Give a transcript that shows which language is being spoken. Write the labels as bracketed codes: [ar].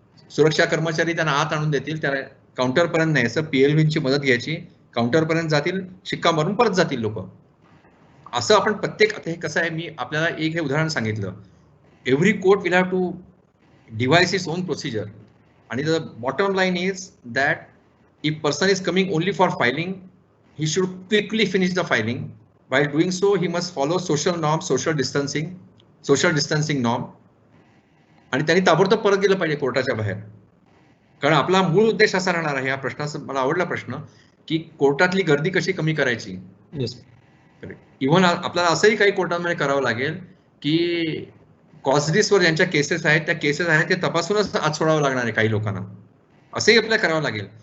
[mr] सुरक्षा कर्मचारी त्यांना आत आणून देतील, त्या काउंटर पर्यंत न्यायचं, PLVची मदत घ्यायची, काउंटर पर्यंत जातील, शिक्का मारून परत जातील लोक. असं आपण प्रत्येक, आता हे कसं आहे, मी आपल्याला एक हे उदाहरण सांगितलं, [en] Every court will have to devise its own procedure. आणि the bottom line is that if person is coming only for filing, he should quickly finish the filing. While doing so, he must follow social norms, social distancing norm. [mr] आणि त्यांनी ताबडतोब परत गेलं पाहिजे कोर्टाच्या बाहेर. कारण आपला मूळ उद्देश असा राहणार आहे, या प्रश्नाचा मला आवडला प्रश्न, की कोर्टातली गर्दी कशी कमी करायची. इव्हन आपल्याला असंही काही कोर्टांमध्ये करावं लागेल की कॉजरीसवर ज्यांच्या केसेस आहेत, त्या केसेस आहेत ते तपासूनच आत सोडावं लागणार आहे काही लोकांना, असंही आपल्याला करावं लागेल.